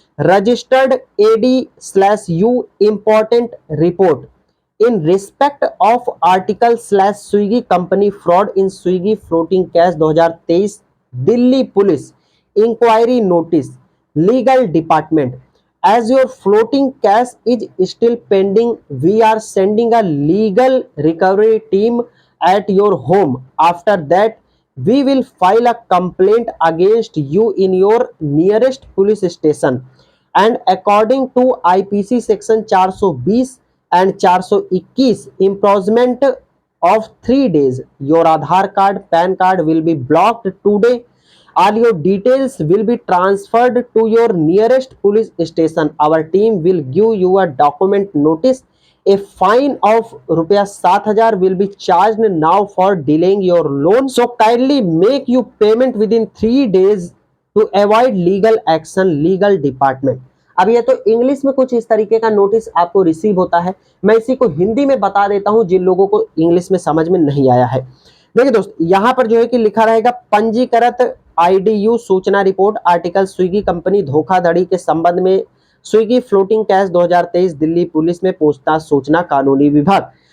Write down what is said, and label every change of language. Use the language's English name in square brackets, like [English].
[English] Registered AD/U important report in respect of article Swiggy company fraud in Swiggy floating cash 2023 Delhi police inquiry notice legal department. as your floating cash is still pending, we are sending a legal recovery team at your home. After that, we will file a complaint against you in your nearest police station, and according to IPC section 420 and 421, imprisonment of 3 days. Your Aadhaar card, PAN card will be blocked today. All your details will be transferred to your nearest police station. Our team will give you a document notice. A fine of ₹7,000 will be charged now for delaying your loan. So kindly make you payment within 3 days to avoid legal action. Legal department. [Hindi] अब ये तो English में कुछ इस तरीके का notice आपको receive होता है। मैं इसी को हिंदी में बता देता हूं जिन लोगों को इंग्लिश में समझ में नहीं आया है। देखिए दोस्त, यहाँ पर जो है कि लिखा रहेगा पंजीकृत IDU सूचना रिपोर्ट आर्टिकल स्विगी कंपनी धोखाधड़ी के संबंध में Swiggy floating cash 2023 Delhi police में पूछताछ सूचना कानूनी विभाग।